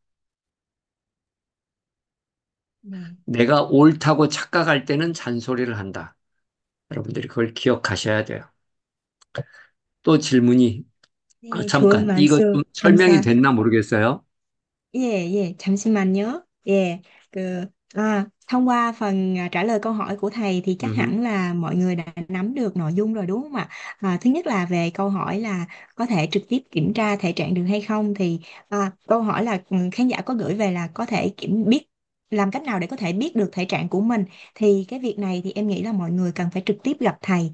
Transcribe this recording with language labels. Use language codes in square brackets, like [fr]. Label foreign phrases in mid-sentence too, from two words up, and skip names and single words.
[ko] 네. 내가 옳다고 착각할 때는 잔소리를 한다. 여러분들이 그걸 기억하셔야 돼요. 또 질문이, 네, 좋은 잠깐, 이거 말씀 좀 설명이 감사. 됐나 모르겠어요. 예, 예, 잠시만요. 예, [vi] thông qua phần trả lời câu hỏi của thầy thì chắc 음, hẳn là mọi người đã nắm được nội dung rồi đúng không ạ? Thứ nhất là về câu hỏi là có thể trực tiếp kiểm tra thể trạng được hay không thì câu hỏi là khán giả có gửi về là có thể biết làm cách nào để có thể biết được thể trạng của mình thì cái việc này thì em nghĩ là mọi người cần phải trực tiếp gặp thầy.